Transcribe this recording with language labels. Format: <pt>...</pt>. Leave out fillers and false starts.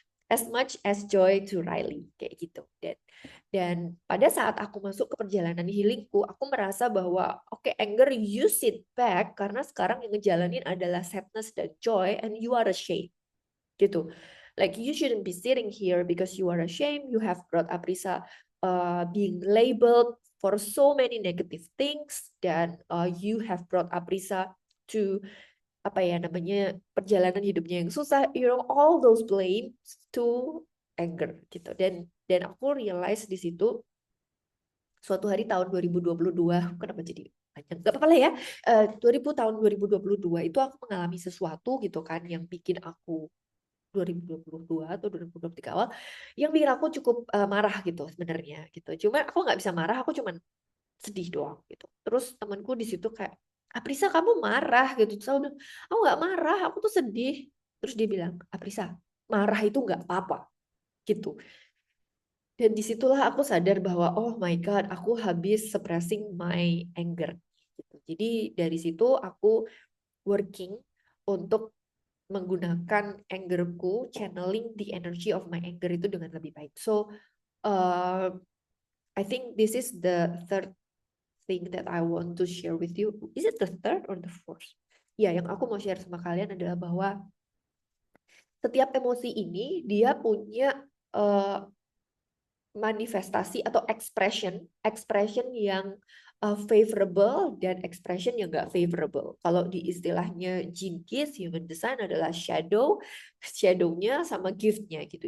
<en>As much as joy to Riley</en> <id>kayak gitu. Dan pada saat aku masuk ke perjalanan healingku, aku merasa bahwa oke,</id> <en>anger you sit back</en> <id>karena sekarang yang ngejalanin adalah sadness dan joy</id> <en>and you are ashamed</en> <id>gitu.</id> <en>Like you shouldn't be sitting here because you are ashamed. You have brought Aprisa being labeled for so many negative things dan you have brought Aprisa to</en> <id>apa ya namanya perjalanan hidupnya yang susah.</id> <en>You know all those blames to anger</en> <id>gitu. Dan aku realize di situ suatu hari tahun 2022, kenapa jadi panjang? Gak apa-apa lah ya. 2000 tahun 2022 itu aku mengalami sesuatu gitu kan yang bikin aku 2022 atau 2023 awal yang bikin aku cukup marah gitu sebenarnya gitu. Cuma aku nggak bisa marah, aku cuman sedih doang gitu. Terus temanku di situ kayak, Aprisa kamu marah gitu. Terus aku bilang, aku nggak marah, aku tuh sedih. Terus dia bilang, Aprisa marah itu nggak apa-apa gitu. Dan disitulah aku sadar bahwa</id> <en>oh my God,</en> <id>aku habis</id> <en>suppressing my anger</en> <id>gitu. Jadi dari situ aku working untuk menggunakan angerku,</id> <en>channeling the energy of my anger</en> <id>itu dengan lebih baik.</id> <en>So I think this is the third thing that I want to share with you. Is it the third or the fourth?</en> <id>Ya, yang aku mau share sama kalian adalah bahwa setiap emosi ini dia punya manifestasi atau expression yang favorable dan expression yang gak favorable. Kalau di istilahnya Gene Keys, human design adalah shadownya sama giftnya gitu.</id>